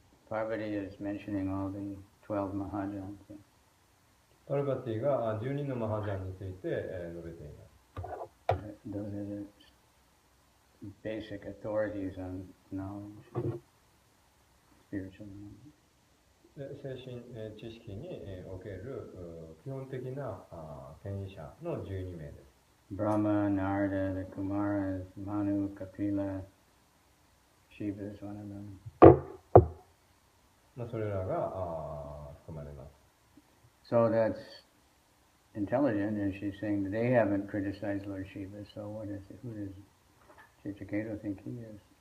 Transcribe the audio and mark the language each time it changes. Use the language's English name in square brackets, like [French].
[English] Parvati is mentioning all the 12 Mahajans. [Japanese] パルバティが12のマハジャンについて述べています。 [English] Those are the basic authorities on knowledge, spiritual knowledge. [Japanese] 精神知識における基本的な権威者の12名です。 [English] Brahma, Narada, the Kumaras, Manu, Kapila, Shiva is one of them. [Japanese] それらが含まれます。 [English] So that's intelligent, and she's saying that they haven't criticized Lord Shiva, so who does Chichiketu think he is?